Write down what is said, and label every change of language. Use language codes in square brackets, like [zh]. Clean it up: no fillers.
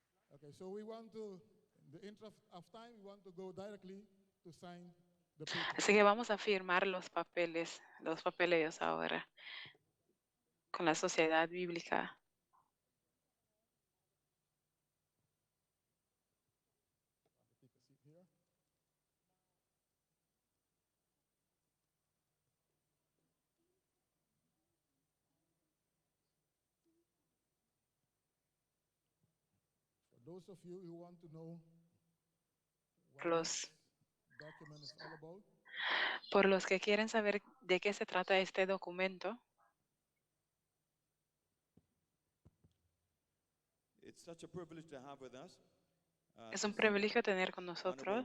[en] Okay, so we want to, in the interest of time, we want to go directly to sign the paper. [es] Así que vamos a firmar los papeleos ahora con la Sociedad Bíblica. [en] For those of you who want to know what [es] Los- [en] this document is all about, [es] Por los que quieren saber de qué se trata este documento, [en] It's such a privilege to have with us. [es] es un privilegio tener con nosotros